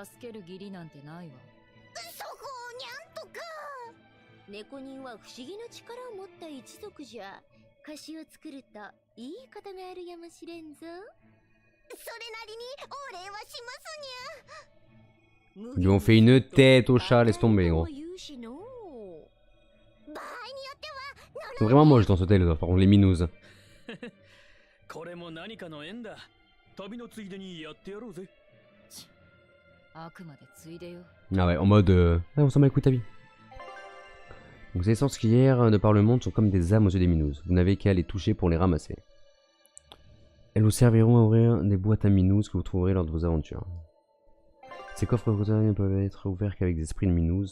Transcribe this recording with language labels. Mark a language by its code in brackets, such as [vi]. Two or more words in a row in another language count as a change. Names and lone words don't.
[ja] 助ける義理なんてないわ。そこをにゃんとか。猫人は不思議な力を持った一族じゃ。歌詞を作るといいことがあるやもしれんぞ。それなりにお礼はしますにゃ。 [fr] Ils lui ont fait une tête au chat, laisse tomber, gros. [ja] 場合によっては [fr] C'est vraiment moche dans ce tale, par contre, les minous. [ja] これも何かの縁だ。旅のついでにやってやろうぜ。あくまでついでよ。 [fr] Ah ouais, en mode... Ah, on s'en bat les couilles ta vie. Donc ces essences qui errent de par le monde sont comme des âmes aux yeux des minous. Vous n'avez qu'à les toucher pour les ramasser. Elles vous serviront à ouvrir des boîtes à minous que vous trouverez lors de vos aventures. Ces coffres ne peuvent être ouverts qu'avec des esprits de minous.